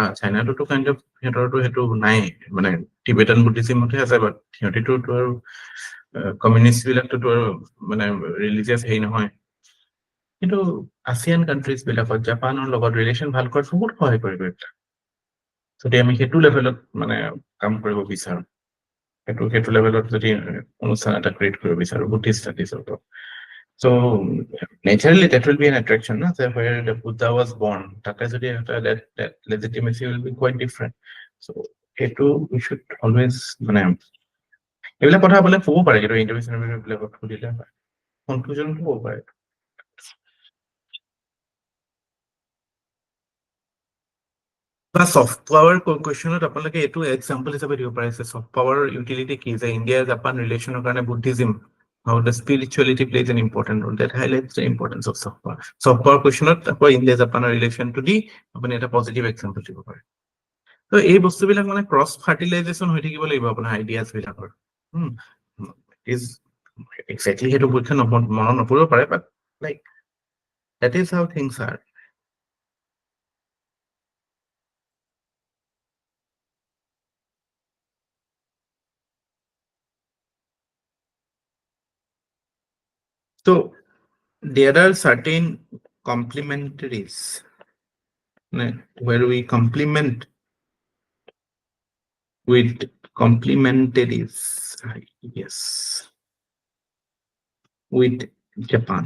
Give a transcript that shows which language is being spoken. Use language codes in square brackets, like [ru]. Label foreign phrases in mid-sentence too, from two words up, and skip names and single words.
[as] চাইনাটোতো [en] kind of [as] সিহঁতৰতো সেইটো নাই, মানে টিবেটান বুদ্ধিজিমতহে আছে, বাট সিহঁতিতো আৰু কমিউনিষ্ট বিলাকতো আৰু মানে ৰিলিজিয়াছ হেৰি নহয়, কিন্তু [en] Asian countries [as] বিলাকত জাপানৰ লগত ৰিলেশ্যন ভাল কৰাত বহুত সহায় কৰিব এইবিলাক, যদি আমি সেইটো লেভেলত মানে কাম কৰিব বিচাৰো, সেইটো লেভেলত যদি অনুষ্ঠান এটা ক্ৰিয়েট কৰিব বিচাৰো বুদ্ধিষ্ট ষ্টাডিজৰ ওপৰত। [en] So naturally that will be an attraction, no? So where the Buddha was born, that legitimacy will be quite different. So we should always [as] মানে এইবিলাক কথা বোলে ক'ব পাৰে, কিন্তু ইণ্টাৰভিউ বিলাকত সুধিলে কনফিউজন হ'ব পাৰে। বা [en] soft power [as] কুৱেশ্যনত আপোনালোকে এইটো এক্সাম্পল হিচাপে দিব পাৰে যে [en] soft power utility [as] কি, যে ইণ্ডিয়া জাপান ৰিলেশ্যনৰ কাৰণে বুদ্ধিজিম, [en] how the spirituality plays an important role, that highlights the importance of soft power. Soft power [as] কুৱেশ্যনত আকৌ ইণ্ডিয়া জাপানৰ ৰিলেশ্যনটো দি আপুনি এটা [en] positive example [as] দিব পাৰে। তো এই বস্তুবিলাক মানে [en] cross fertilization [as] হৈ থাকিব লাগিব আপোনাৰ আইডিয়াজ বিলাকৰ। [en] is exactly [as] সেইটো পৰীক্ষা মনত নপৰিব পাৰে, [en] but like that is how things are. So there are certain complementaries where we complement with complementaries, yes, with Japan.